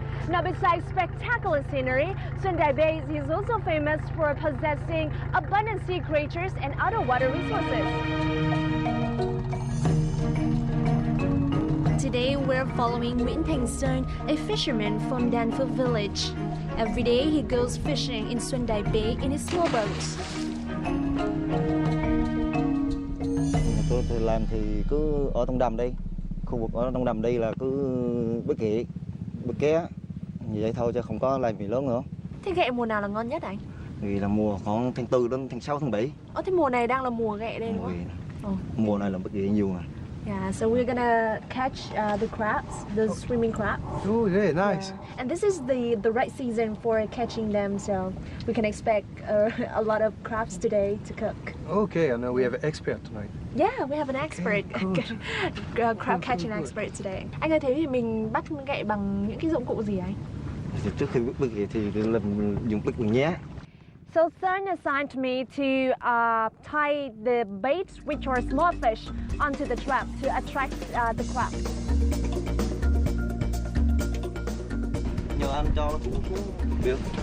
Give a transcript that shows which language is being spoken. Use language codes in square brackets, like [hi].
[en] Now, besides spectacular scenery, Xuân Đài Bay is also famous for possessing abundant sea creatures and other water resources. Today, we're following Nguyễn Thành Sơn, a fisherman from Dan Phước village. Every day, he goes fishing in Xuân Đài Bay in his small boat. [vi] Tôi làm thì cứ ở trong đầm đây, khu vực ở trong đầm đây là cứ bắt ghẹ, vậy thôi chứ không có làm gì lớn nữa. Thế ghẹ mùa nào là ngon nhất anh? Vì là mùa khoảng tháng 4 đến tháng 6 tháng 7. Thế mùa này đang là mùa ghẹ đây đúng không? Mùa này là bắt ghẹ nhiều mà. [en] Yeah, so we're gonna catch the crabs, the swimming crabs. Oh, yeah, nice. Yeah. And this is the right season for catching them, so we can expect a lot of crabs today to cook. Okay, I know we have an expert tonight. Yeah, we have an expert, crab catching expert today. [vi] Anh ơi, thế thì mình bắt ghẹ bằng những cái dụng cụ gì anh? Trước khi bắt ghẹ thì làm dùng bắt bằng nhá. [en] So Sun assigned me to tie the baits, which are small fish, onto the trap to attract the crab. [vi] Nhờ anh cho nó xuống được.